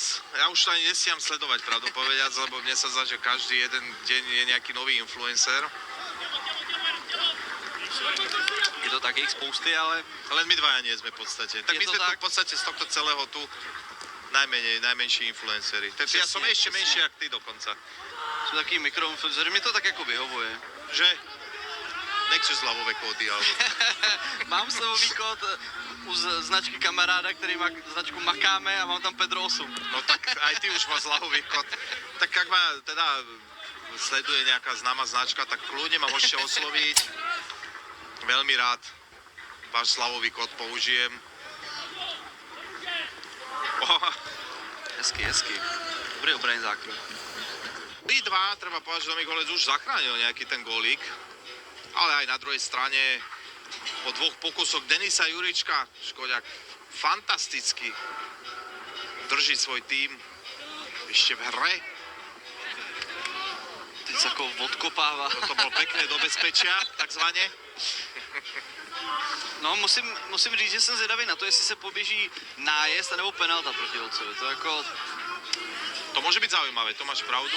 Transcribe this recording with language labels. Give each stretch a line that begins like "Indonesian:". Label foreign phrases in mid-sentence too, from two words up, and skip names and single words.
Slovak: Ja už to ani nestiam sledovať, pravdu povediac, lebo mne sa zdá, že každý jeden deň je nejaký nový influencer.
Czech: Je to takých spousty, ale
Slovak: Len my dvaja nie sme v podstate. Tak Je my to sme tu tak? v podstate z tohto celého tu najmenší influenceri. Takže ja som
Czech: Přesně,
Slovak: ešte
Czech: přesně.
Slovak: menší jak ty dokonca.
Czech: jsou taky mikroinfluencery, mi to tak jako vyhovuje. Že?
Slovak: Nechceš zľavové kódy, alebo...
Czech: Mám slevový kód u značky kamaráda, který má značku Makáme a mám tam Pedro 8.
Slovak: No tak aj ty už máš zľavový kód. Tak ak ma teda sleduje nejaká známa značka, tak kľudne ma môžete osloviť. Veľmi rád váš zľavový kód použijem.
Czech: Hezky. Dobrý obrany zákrok.
Slovak: My dva, treba povedať, že Dominik Holec už zachránil nejaký ten gólík, ale aj na druhej strane po 2 pokusoch Denisa Jurička, Škoďák fantasticky drží svoj tým ešte v hre.
Czech: Teď se jako odkopává.
Slovak: To bolo pekné do bezpečia, takzvaně.
Czech: No, musím říct, že jsem zvědavý na to, jestli se poběží nájezd nebo penalta proti Holcovi. To jako...
Slovak: To môže byť zaujímavé, to máš pravdu.